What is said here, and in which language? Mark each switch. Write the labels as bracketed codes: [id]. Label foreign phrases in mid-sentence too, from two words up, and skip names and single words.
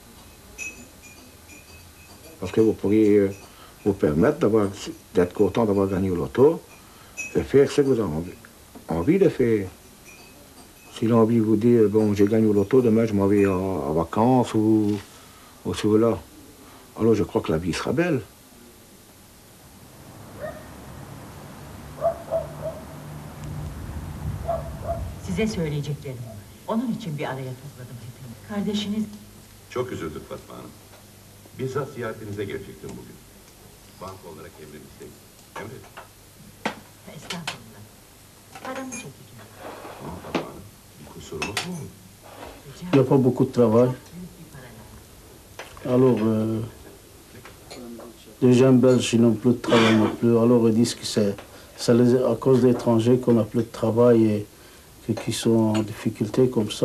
[fr] Parce que vous pourriez vous permettre d'être content d'avoir gagné au loto et faire ce que vous avez envie. envie de faire. S'il a envie de vous dire, bon, j'ai gagné au loto, demain je m'en vais en vacances ou là. Alors je crois que la vie sera belle. [tr] Size söyleyeceklerim var. Onun için bir araya topladım hepinizi. Kardeşiniz... Çok üzüldük Fatma Hanım. Bizzat ziyaretinize gelecektim bugün. Banka olarak emrimizdeyiz. Emredin. Estağfurullah. Paramı çekeceğim. Tamam Fatma Hanım. Bir kusurumuz mu? [fr] Il n'y a pas beaucoup de travail. Alors, les jeunes Belges n'ont plus de travail non plus. Alors ils disent que c'est à cause des étrangers qu'on n'a plus de travail et qu'ils sont en difficulté comme ça.